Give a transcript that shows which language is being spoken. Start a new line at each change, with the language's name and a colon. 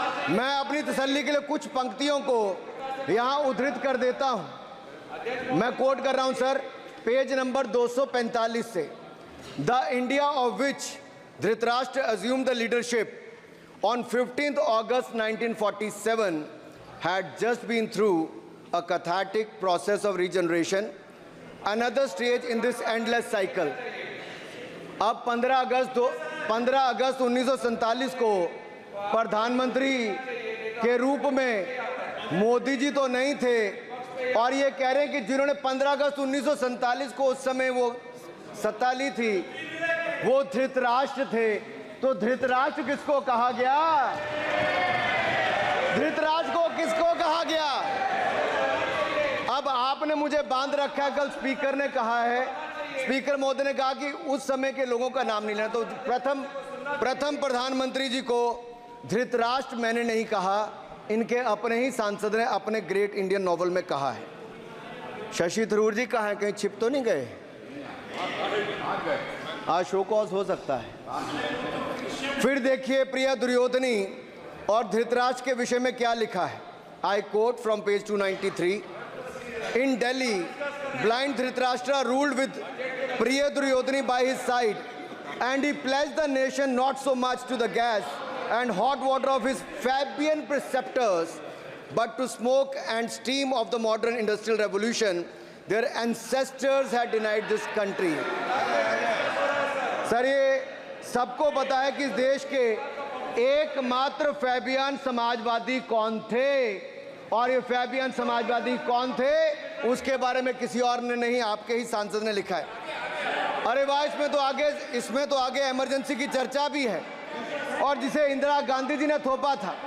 Hindi: मैं अपनी तसल्ली के लिए कुछ पंक्तियों को यहाँ उद्धृत कर देता हूँ। मैं कोट कर रहा हूँ सर, पेज नंबर 245 से।
English: The India of which Dhritarashtra assumed the leadership on 15th August 1947 had just been through a cathartic process of regeneration, another stage in this endless cycle.
Hindi: अब 15 अगस्त 1947 को प्रधानमंत्री के रूप में मोदी जी तो नहीं थे, और ये कह रहे हैं कि जिन्होंने 15 अगस्त 1947 को उस समय वो सत्ता ली थी, वो धृतराष्ट्र थे। तो धृतराष्ट्र किसको कहा गया? धृतराष्ट्र को किसको कहा गया? अब आपने मुझे बांध रखा है। कल स्पीकर ने कहा है, स्पीकर महोदय ने कहा कि उस समय के लोगों का नाम नहीं लेना। तो प्रथम प्रधानमंत्री जी को धृतराष्ट्र मैंने नहीं कहा, इनके अपने ही सांसद ने अपने ग्रेट इंडियन नॉवल में कहा है। शशि थरूर जी कहाँ हैं? कहीं छिप तो नहीं गए? आज शो कॉज हो सकता है। फिर देखिए प्रिय दुर्योधनी और धृतराष्ट्र के विषय में क्या लिखा है।
English: I quote from page 293। In Delhi, blind Dhritarashtra ruled with Priya Duryodhani by his side, and he pledged the nation not so much to the gas and hot water of his Fabian preceptors, but to smoke and steam of the modern industrial revolution their ancestors had denied this country.
Hindi: Sir ये सबको पता है कि इस देश के एकमात्र Fabian Samajwadi कौन थे, और ये फैबियन समाजवादी कौन थे उसके बारे में किसी और ने नहीं, आपके ही सांसद ने लिखा है। अरे वाह, इसमें तो आगे इमरजेंसी की चर्चा भी है, और जिसे इंदिरा गांधी जी ने थोपा था।